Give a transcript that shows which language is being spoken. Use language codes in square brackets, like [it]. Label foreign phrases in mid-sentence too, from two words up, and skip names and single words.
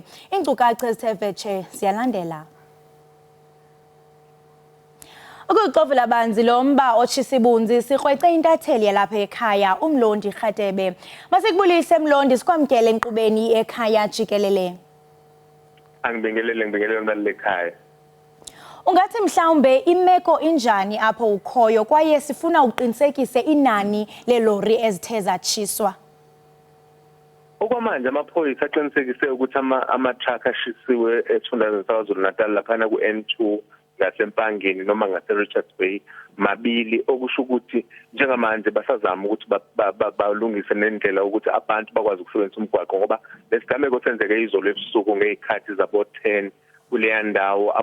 [xh] Iinkcukacha ezithe vetshe ziyalandela. Ukuxovula banzi lo mba otshisibunzi sikrwece intatheli yalapha ekhaya umlondi Kgatebe. Masikubulise mlondi sikwamkele enkqubeni ekhaya Jikelele. [zu] Ngibingelele mali ekhaya. [xh] Ungathi mhlawumbe imeko injani apho ukhoyo kwaye sifuna uqinisekise inani lelori ezithe zatshiswa? [zu] Okwamanje amaphoyisa aqinisekise ukuthi ama-truck ashisiwe esifundazweni saKwaZulu-Natal laphana ku-N2 ngasempangeni noma ngase-Richards Bay mabili okusho ukuthi njengamanje basazama ukuthi balungise nendlela ukuthi abantu bakwazi ukusebenzisa umgwaqo ngoba lesigameko senzeke izolo ebusuku ngezikhathi zabo-10 kuleya ndawo.